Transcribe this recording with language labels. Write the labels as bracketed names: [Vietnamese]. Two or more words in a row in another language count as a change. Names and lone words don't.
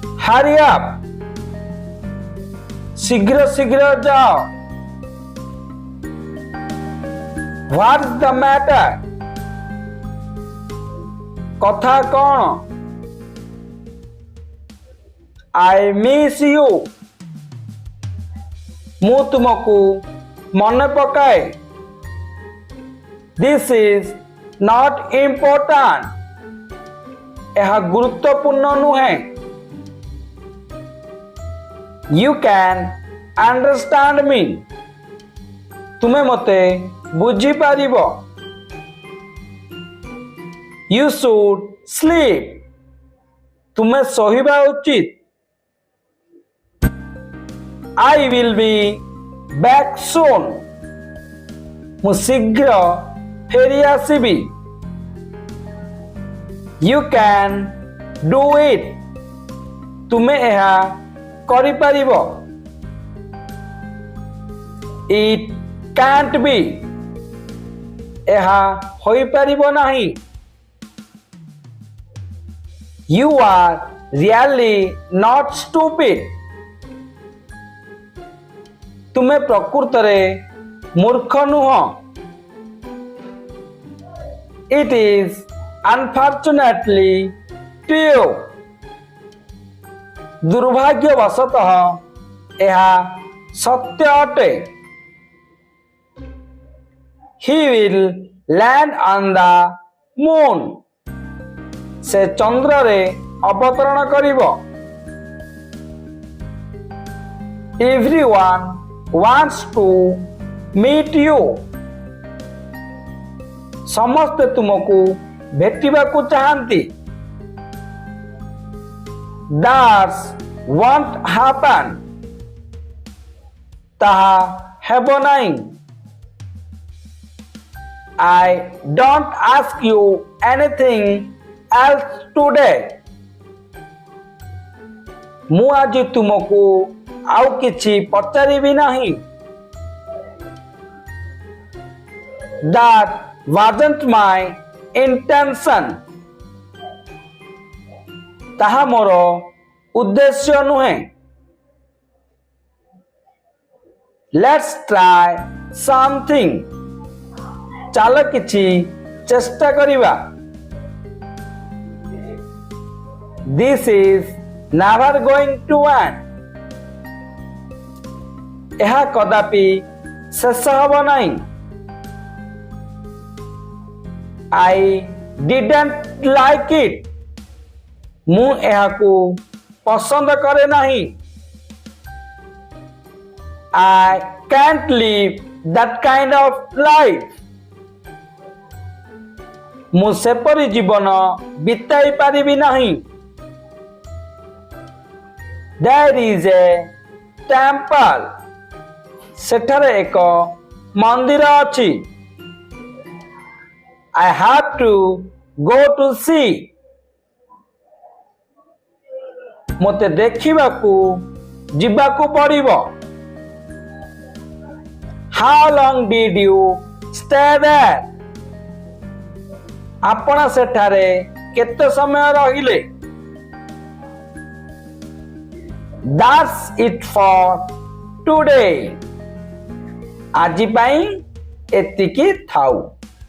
[English] hurry up, [Hindi] शीघ्र शीघ्र जाओ. [English] What's the matter? [Odia] କଥା କ'ଣ? [English] I miss you. [Odia] ମୁଁ ତୁମକୁ ମନେ ପକାଏ. [English] This is not important. [Odia] ଏହା ଗୁରୁତ୍ୱପୂର୍ଣ୍ଣ ନୁହେଁ. [English] You can understand me. [Odia] ତୁମେ ମୋତେ ବୁଝିପାରିବ. [English] You should sleep. [Odia] ତୁମେ ଶୋଇବା ଉଚିତ. [English] I will be back soon. [Odia] ମୁଁ ଶୀଘ୍ର ଫେରି ଆସିବି. [English] You can do it. [Odia] ତୁମେ ଏହା କରିପାରିବ. [English] It can't be. [Odia] ଏହା ହୋଇପାରିବ ନାହିଁ. [English] You are really not stupid. [Odia] ତୁମେ ପ୍ରକୃତରେ ମୂର୍ଖ ନୁହଁ. [English] It is unfortunately true. [Odia] ଦୁର୍ଭାଗ୍ୟବଶତଃ ଏହା ସତ୍ୟ ଅଟେ. [English] He will land on the moon. [Odia] ସେ ଚନ୍ଦ୍ରରେ ଅବତରଣ କରିବ. [English] Everyone wants to meet you. [Odia] ସମସ୍ତେ ତୁମକୁ ଭେଟିବାକୁ ଚାହାନ୍ତି. [English] That won't happen. [Odia] ତାହା ହେବ ନାହିଁ. [English] I don't ask you anything else today. [Odia] ମୁଁ ଆଜି ତୁମକୁ ଆଉ କିଛି ପଚାରିବି ନାହିଁ. [English] That wasn't my intention. [Odia] ତାହା ମୋର ଉଦ୍ଦେଶ୍ୟ ନୁହେଁ. [English] Let's try something. [Odia] ଚାଲ କିଛି ଚେଷ୍ଟା କରିବା. [English] This is never going to end. [Odia] ଏହା କଦାପି ଶେଷ ହେବ ନାହିଁ. [English] I didn't like it. [Odia] ମୁଁ ଏହାକୁ ପସନ୍ଦ କରେ ନାହିଁ. [English] I can't live that kind of life. [Odia] ମୁଁ ସେପରି ଜୀବନ ବିତାଇ ପାରିବି ନାହିଁ. [English] There is a temple. [Odia] ସେଠାରେ ଏକ ମନ୍ଦିର ଅଛି. [English] I have to go to see. [Odia] ମୋତେ ଦେଖିବାକୁ ଯିବାକୁ ପଡ଼ିବ. [English] How long did you stay there? [Odia] ଆପଣ ସେଠାରେ କେତେ ସମୟ ରହିଲେ? [English] That's it for today. [Odia] ଆଜି ପାଇଁ ଏତିକି ଥାଉ.